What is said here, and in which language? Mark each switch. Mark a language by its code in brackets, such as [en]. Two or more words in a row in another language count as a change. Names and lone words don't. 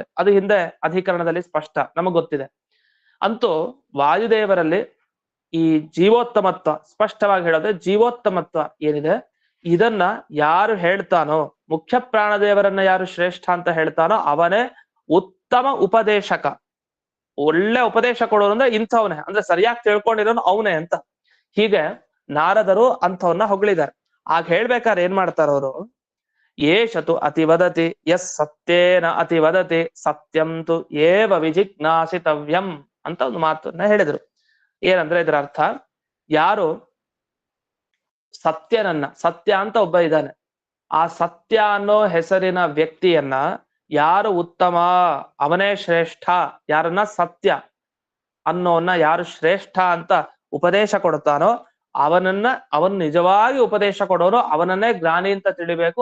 [kn] ಅದು ಹಿಂದೆ ಅಧಿಕರಣದಲ್ಲಿ ಸ್ಪಷ್ಟ, ನಮಗ್ ಗೊತ್ತಿದೆ. ಅಂತೂ ವಾಯುದೇವರಲ್ಲಿ ಈ ಜೀವೋತ್ತಮತ್ವ ಸ್ಪಷ್ಟವಾಗಿ ಹೇಳೋದ್ರೆ, ಜೀವೋತ್ತಮತ್ವ ಏನಿದೆ ಇದನ್ನ ಯಾರು ಹೇಳ್ತಾನೋ, ಮುಖ್ಯ ಪ್ರಾಣದೇವರನ್ನ ಯಾರು ಶ್ರೇಷ್ಠ ಅಂತ ಹೇಳ್ತಾನೋ ಅವನೇ ಉತ್ತಮ ಉಪದೇಶಕ. ಒಳ್ಳೆ ಉಪದೇಶ ಕೊಡೋರು ಅಂದ್ರೆ ಇಂಥವನೇ, ಅಂದ್ರೆ ಸರಿಯಾಗಿ ತಿಳ್ಕೊಂಡಿರೋನು ಅವನೇ ಅಂತ. ಹೀಗೆ ನಾರದರು ಅಂಥವನ್ನ ಹೊಗಳಿದ್ದಾರೆ. ಆಗ ಹೇಳ್ಬೇಕಾದ್ರೆ ಏನ್ ಮಾಡ್ತಾರ ಅವರು, [sa] ಏಷತು ಅತಿ ವದತಿ ಯಸ್ ಸತ್ಯೇನ ಅತಿ ವದತಿ ಸತ್ಯಂತು ಏವ ವಿಜಿಜ್ಞಾಸಿತವ್ಯಂ [kn] ಅಂತ ಒಂದು ಮಾತನ್ನ ಹೇಳಿದ್ರು. ಏನಂದ್ರೆ ಇದರ ಅರ್ಥ, ಯಾರು ಸತ್ಯನನ್ನ, ಸತ್ಯ ಅಂತ ಒಬ್ಬ ಇದ್ದಾನೆ, ಆ ಸತ್ಯ ಅನ್ನೋ ಹೆಸರಿನ ವ್ಯಕ್ತಿಯನ್ನ ಯಾರು ಉತ್ತಮ, ಅವನೇ ಶ್ರೇಷ್ಠ, ಯಾರನ್ನ ಸತ್ಯ ಅನ್ನೋನ್ನ ಯಾರು ಶ್ರೇಷ್ಠ ಅಂತ ಉಪದೇಶ ಕೊಡ್ತಾನೋ ಅವನು ನಿಜವಾಗಿ ಉಪದೇಶ ಕೊಡೋನು, ಅವನನ್ನೇ ಜ್ಞಾನಿ ಅಂತ ತಿಳಿಬೇಕು.